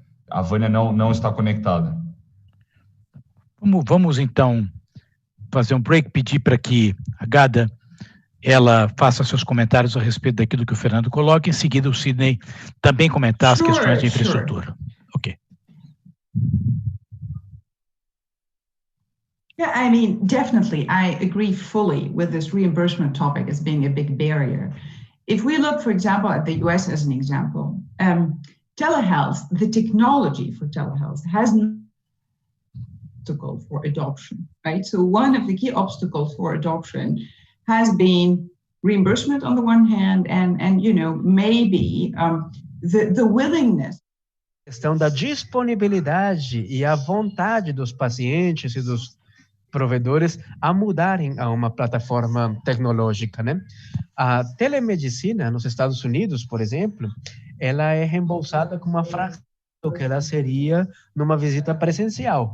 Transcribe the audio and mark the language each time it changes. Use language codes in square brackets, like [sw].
[pt] A Vânia não está conectada. Vamos, então, fazer um break, pedir para que a Gada ela faça seus comentários a respeito daquilo que o Fernando coloca, em seguida o Sidney também comentar as questões de infraestrutura. Ok. [en] Yeah, I mean, definitely, I agree fully with this reimbursement topic as being a big barrier. If we look, for example, at the US as an example, telehealth, the technology for telehealth has an obstacle for adoption, right? So one of the key obstacles for adoption has been reimbursement on the one hand, and you know, maybe the willingness. [pt] A questão da disponibilidade e a vontade dos pacientes e dos provedores a mudarem a uma plataforma tecnológica, né? A telemedicina nos Estados Unidos, por exemplo, ela é reembolsada com uma fração do que ela seria numa visita presencial.